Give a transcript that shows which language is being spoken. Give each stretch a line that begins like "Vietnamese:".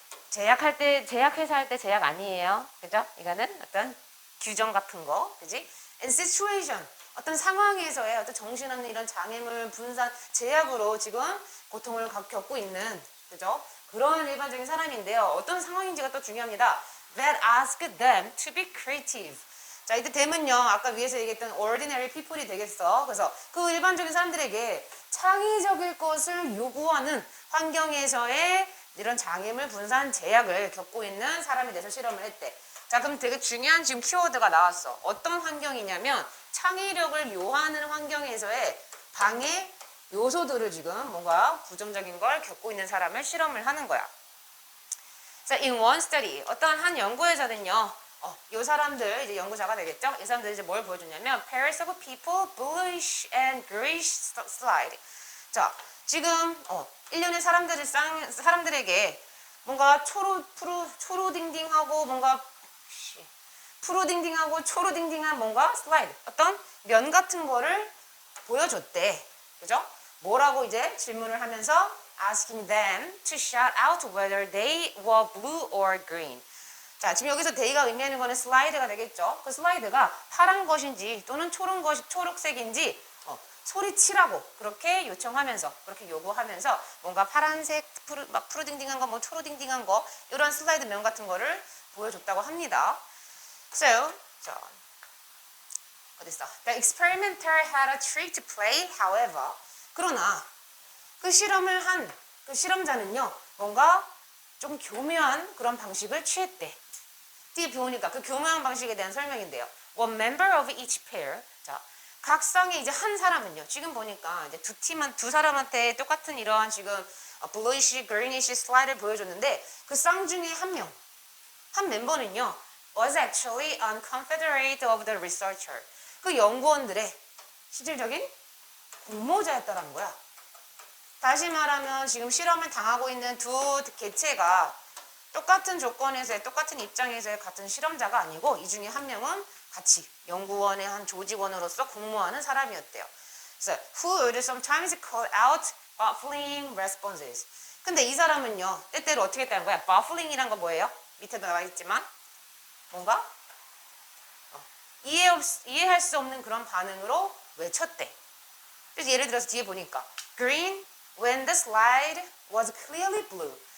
Korean: 제약회사 할 때 제약 아니에요. 그죠? 이거는 어떤 규정 같은 거. 그지?
English: and situation
Korean: 어떤 상황에서의 어떤 정신없는 이런 장애물 분산 제약으로 지금 고통을 겪고 있는 그죠? 그런 일반적인 사람인데요. 어떤 상황인지가 또 중요합니다.
English: That ask them to be creative.
Korean: 자, 이때 them은요. 아까 위에서 얘기했던 ordinary people이 되겠어. 그래서 그 일반적인 사람들에게 창의적일 것을 요구하는 환경에서의 이런 장애물 분산 제약을 겪고 있는 사람에 대해서 실험을 했대. 자, 그럼 되게 중요한 지금 키워드가 나왔어. 어떤 환경이냐면 창의력을 요하는 환경에서의 방해 요소들을 지금 뭔가 부정적인 걸 겪고 있는 사람을 실험을 하는 거야. 자,
English: in one study
Korean: 어떤 한 연구에서는요. 이 사람들 이제 연구자가 되겠죠? 이 사람들이 이제 뭘 보여줬냐면
English: pairs of people, bluish and grayish slide.
Korean: 자, 지금 일련의 사람들에게 뭔가 초로딩딩하고 뭔가 푸르딩딩하고 초로딩딩한 뭔가 슬라이드 어떤 면 같은 거를 보여줬대. 그죠? 뭐라고 이제 질문을 하면서
English: asking them to shout out whether they were blue or green.
Korean: 자, 지금 여기서 they가 의미하는 거는 슬라이드가 되겠죠. 그 슬라이드가 파란 것인지 또는 초록색인지 소리치라고 그렇게 요청하면서 그렇게 요구하면서 뭔가 파란색 막 푸르딩딩한 거 뭐 초로딩딩한 거 이런 슬라이드 면 같은 거를 보여줬다고 합니다.
English: So,
Korean: 어딨어?
English: The experimenter had a trick to play, however.
Korean: 그러나 그 실험을 한 그 실험자는요, 뭔가 좀 교묘한 그런 방식을 취했대. 뒤에 보니까 그 교묘한 방식에 대한 설명인데요.
English: One member of each pair.
Korean: 자, 각 쌍의 이제 한 사람은요. 지금 보니까 이제 두 사람한테 똑같은 이러한 지금 bluish, greenish 슬라이드를 보여줬는데 그 쌍 중에 한 멤버는요.
English: was actually a confederate of the researcher.
Korean: 그 연구원들의 실질적인 공모자였다는 거야. 다시 말하면 지금 실험을 당하고 있는 두 개체가 똑같은 조건에서의 똑같은 입장에서의 같은 실험자가 아니고 이 중에 한 명은 같이 연구원의 한 조직원으로서 공모하는 사람이었대요. 그래서
English: who would sometimes call out baffling responses.
Korean: 근데 이 사람은요, 때때로 어떻게 했다는 거야? baffling이란 건 뭐예요? 밑에도 나와 있지만 뭔가 이해할 수 없는 그런 반응으로 외쳤대. 그래서 예를 들어서 뒤에 보니까
English: green when the slide was clearly blue.